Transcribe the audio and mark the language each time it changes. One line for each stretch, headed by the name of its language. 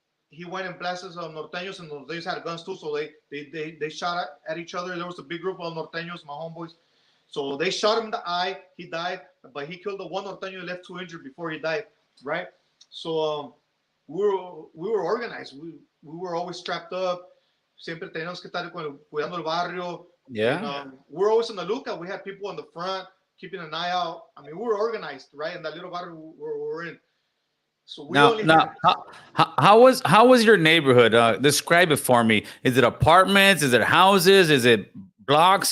English: He went and blasted some Norteños, and Norteños had guns too, so they shot at each other. There was a big group of Norteños, my homeboys. So they shot him in the eye. He died, but he killed the one Norteño, left 2 injured before he died, right? So we were organized. We were always strapped up.
Spanish: Siempre teníamos que estar cuidando el barrio.
English: Yeah. And, we're always on the lookout. We had people on the front keeping an eye out. I mean, we were organized, right? In that little barrio we're in. So we how was your neighborhood? Describe it for me. Is it apartments? Is it houses? Is it blocks?